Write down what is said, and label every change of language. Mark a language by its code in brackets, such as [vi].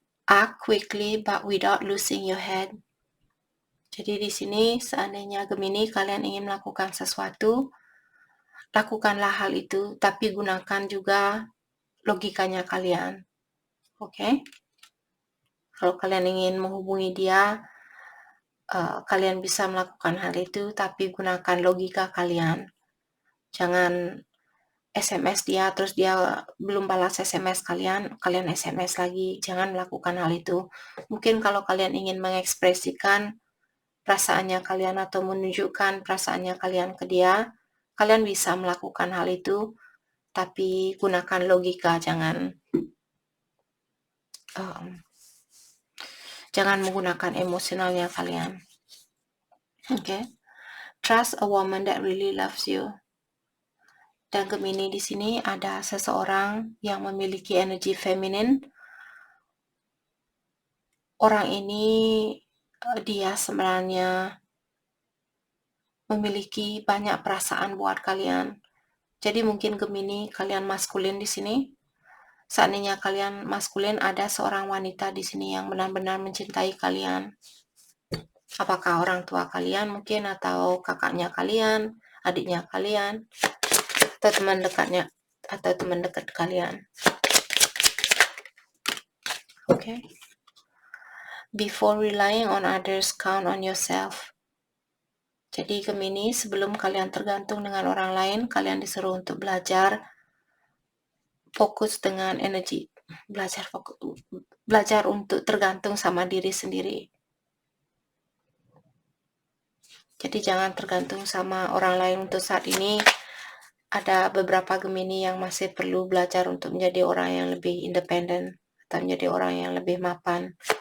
[en] Act quickly but without losing your head. [id] Jadi di sini seandainya Gemini kalian ingin melakukan sesuatu, lakukanlah hal itu, tapi gunakan juga logikanya kalian. Oke? Kalau kalian ingin menghubungi dia, kalian bisa melakukan hal itu, tapi gunakan logika kalian. Jangan SMS dia, terus dia belum balas SMS kalian SMS lagi. Jangan melakukan hal itu. Mungkin kalau kalian ingin mengekspresikan perasaannya kalian atau menunjukkan perasaannya kalian ke dia, kalian bisa melakukan hal itu, tapi gunakan logika, jangan menggunakan emosionalnya kalian. Okay? [en] Trust a woman that really loves you. [id] Dan Gemini di sini ada seseorang yang memiliki energi feminin. Orang ini dia sebenarnya memiliki banyak perasaan buat kalian. Jadi mungkin Gemini kalian maskulin di sini. Seandainya kalian maskulin, ada seorang wanita di sini yang benar-benar mencintai kalian. Apakah orang tua kalian mungkin, atau kakaknya kalian, adiknya kalian, atau teman dekatnya, atau teman dekat kalian. Okay. [en] Before relying on others, count on yourself. [id] Jadi Gemini, sebelum kalian tergantung dengan orang lain, kalian disuruh untuk belajar fokus dengan energi, belajar untuk tergantung sama diri sendiri. Jadi jangan tergantung sama orang lain. Untuk saat ini ada beberapa Gemini yang masih perlu belajar untuk menjadi orang yang lebih independen atau menjadi orang yang lebih mapan.